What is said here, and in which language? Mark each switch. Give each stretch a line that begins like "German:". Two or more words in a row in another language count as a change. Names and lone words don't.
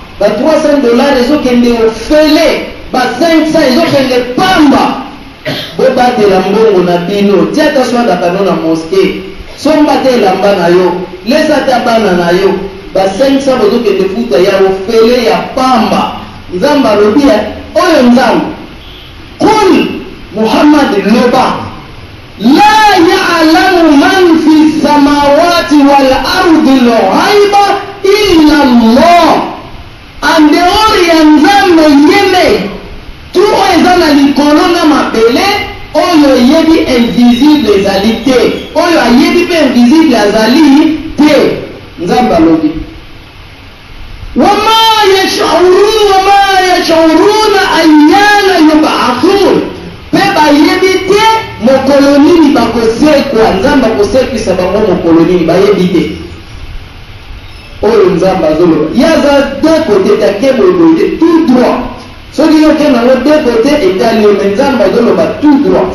Lingala: Ba
French: trois cents dollars
Lingala: ezokende ofele, ba cinq cents ezokende pamba. Bobatela mbongo na bino, tia ata swanda kano na moske. Somba te elamba na yo, lesa ata bana na yo. Ba cinq cents bozokende futa ya ofele ya pamba. Nzambe alobi ya, oyo Nzambe. Kul, Muhammad, loba.
Arabic: لا يعلم من في السماوات والأرض الغيب إلا الله.
Lingala: Andeori ya Nzambe yeme, tu oyo eza na likolo na mabele, oyo yebi invisible ezali te. Oyo ayebi pe invisible azali te. Nzambe alobi.
Arabic: وما يشعرون وما يشعرون أيان يبعثون.
Lingala: Pe bayebi te mokolo nini bakosekwa. Nzambe akosekwisa bango mokolo nini, bayebi te. Oyo Nzambe azoloba. Yaza
French: de côté,
Lingala: take boye boye,
French: tout droit.
Lingala: Soki yo ke nango
French: de côté,
Lingala: etali yo, mais Nzambe azoloba
French: tout droit.